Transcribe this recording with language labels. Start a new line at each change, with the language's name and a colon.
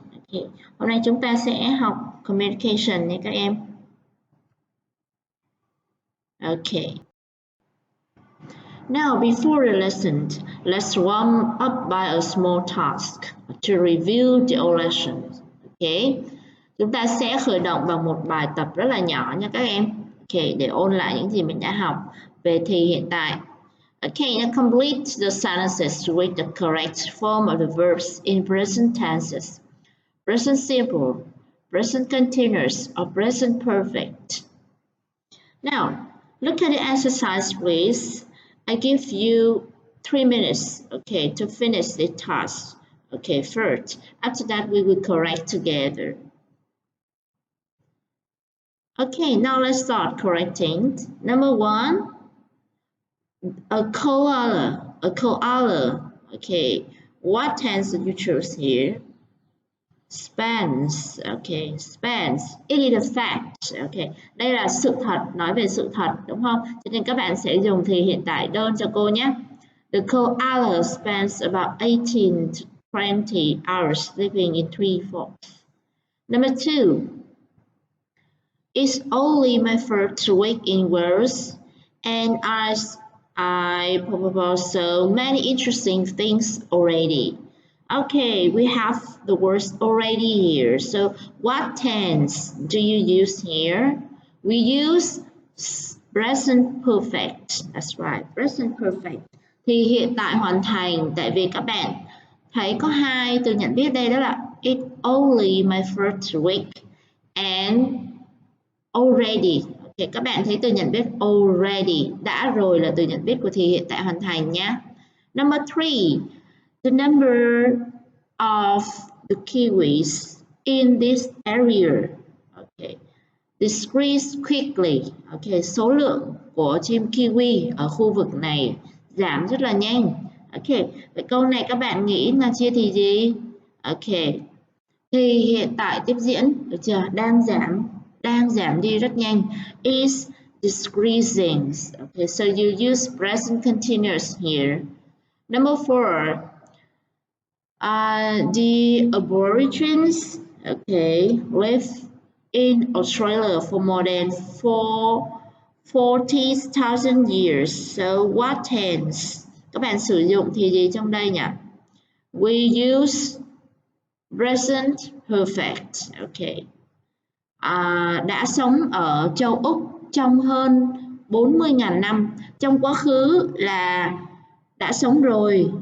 Vietnamese: Okay, hôm nay chúng ta sẽ học communication nha các em.
English: Okay. Now, before the lesson, let's warm up by a small task to review the old lessons. Okay.
Vietnamese: Chúng ta sẽ khởi động bằng một bài tập rất là nhỏ nha các em. Okay, để ôn lại những gì mình đã học về thì hiện tại.
English: Okay, now complete the sentences with the correct form of the verbs in present tenses. Present simple, present continuous, or present perfect. Now, look at the exercise, please. I give you 3 minutes, okay, to finish the task. Okay, first. After that, we will correct together. Okay, now let's start correcting. Number 1, a koala. A koala. Okay, what tense did you choose here? Spans. Okay, spans. It is a fact.
Vietnamese: Okay, đây là sự thật, nói về sự thật, đúng không? Cho nên các bạn sẽ dùng thì hiện tại đơn cho cô nhé.
English: The koala spends about 18 to 20 hours living in tree forks. Number 2. It's only my first week in Wales, and I probably so many interesting things already. Okay, we have the words already here. So what tense do you use here? We use present perfect. That's right, present perfect.
Vietnamese: Thì hiện tại hoàn thành, tại vì các bạn thấy có hai từ nhận biết đây, đó là
English: it only my first week and already.
Vietnamese: Okay, các bạn thấy từ nhận biết already, đã rồi là từ nhận biết của thì hiện tại hoàn thành nhé.
English: Number 3, the number of the kiwis in this area. Okay, decrease quickly.
Vietnamese: Okay, số lượng của chim kiwi ở khu vực này giảm rất là nhanh. Okay, vậy câu này các bạn nghĩ là chia thì gì? Okay, thì hiện tại tiếp diễn, được chưa? Đang giảm đi rất nhanh.
English: Is decreasing. Okay, so you use present continuous here. Number 4, the Aborigines, okay, live in Australia for more than 40,000 years. So what tense?
Vietnamese: Các bạn sử dụng thì gì trong đây nhỉ?
English: We use present perfect. Okay.
Vietnamese: Đã sống ở châu Úc trong hơn 40.000 năm. Trong quá khứ là đã sống rồi.